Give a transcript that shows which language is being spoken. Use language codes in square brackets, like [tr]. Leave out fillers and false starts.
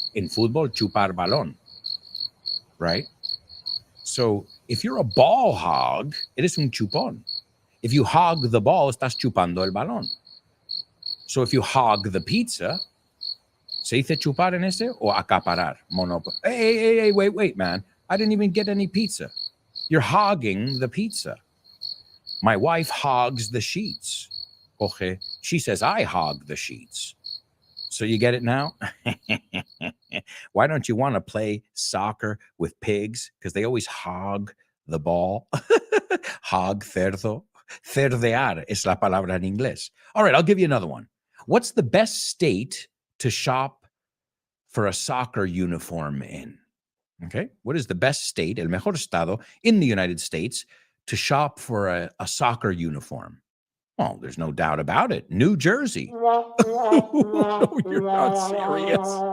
[en] In fútbol, chupar balón, right? So if you're a ball hog, [es] eres un chupón. [en] If you hog the ball, [es] estás chupando el balón. [en] So if you hog the pizza, [es] ¿se dice chupar en ese o acaparar? [en] Hey, wait, man. I didn't even get any pizza. You're hogging the pizza. My wife hogs the sheets. Okay. She says, I hog the sheets. So you get it now? Why don't you want to play soccer with pigs? Because they always hog the ball. Hog, cerdo. [es] Cerdear es la palabra en inglés. [en] All right, I'll give you another one. What's the best state to shop for a soccer uniform in? Okay, what is the best state, [es] el mejor estado [en] in the United States to shop for a soccer uniform? Well, there's no doubt about it. New Jersey. No, you're not serious.